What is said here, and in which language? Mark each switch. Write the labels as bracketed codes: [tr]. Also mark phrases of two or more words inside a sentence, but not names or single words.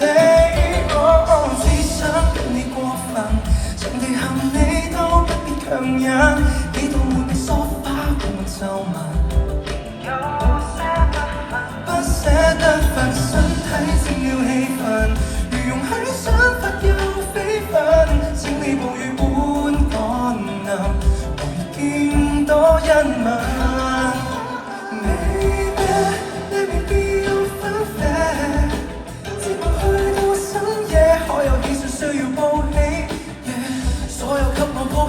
[yue] 我只想跟你過分，場地陷你都不必強忍，幾度悶梳化我皺紋。不捨得分身體佔了氣氛，如容許想法又非分，請你暴雨般趕臨，回見多一吻。 [en] Baby, let me be your fantasy， [yue] 節目去到深夜，可有幾時需要報喜？所有給我